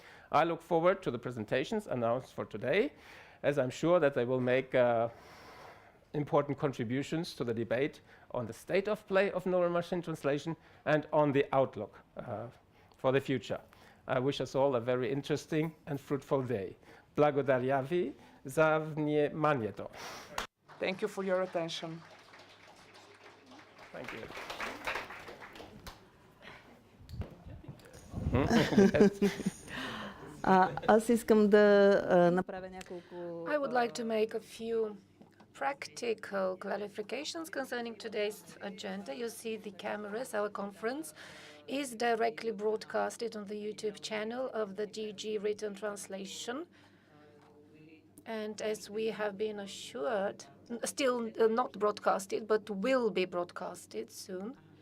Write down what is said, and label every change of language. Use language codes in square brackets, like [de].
[en] I look forward to the presentations announced for today, as I'm sure that they will make important contributions to the debate on the state of play of neural machine translation and on the outlook for the future. I wish us all a very interesting and fruitful day. [bg] Благодаря ви за вниманието. [en] Thank you for your attention. Thank you. [bg] Аз искам да направя няколко... [en] I would like to make a few practical clarifications concerning today's agenda. You see the cameras. Our conference is directly broadcasted on the YouTube channel of the DG Written Translation. And as we have been assured, still not broadcasted, but will be broadcasted soon.